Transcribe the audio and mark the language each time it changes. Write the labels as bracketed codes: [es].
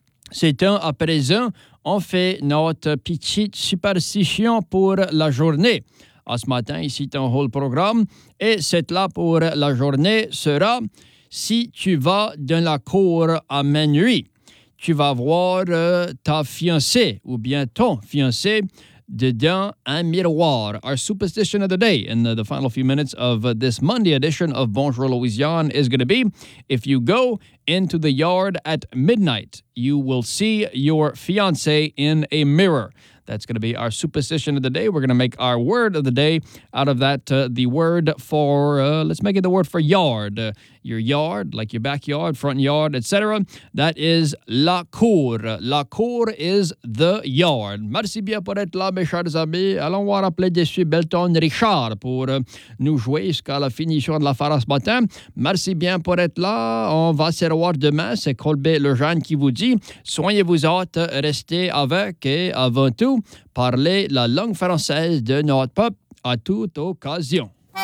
[fr] C'est un à présent. On fait notre petite superstition pour la journée. À ce matin, ici, c'est un [en] whole programme. [fr] Et cette là pour la journée sera « Si tu vas dans la cour à minuit, tu vas voir ta fiancée ou bien ton fiancé » dedans un miroir. [en] Our superstition of the day in the final few minutes of this Monday edition of Bonjour Louisiane is going to be, if you go into the yard at midnight, you will see your fiancé in a mirror. That's going to be our superstition of the day. We're going to make our word of the day out of that, the word for, let's make it the word for yard. Your yard, like your backyard, front yard, etc. That is la cour. La cour is the yard. [fr] Merci bien pour être là, mes chers amis. Allons voir appeler dessus Belton Richard pour nous jouer jusqu'à la finition de la fara ce matin. Merci bien pour être là. On va se revoir demain. C'est Colby Lejeune qui vous dit, soignez-vous autres, restez avec et avant tout, parlez la langue française de notre peuple à toute occasion.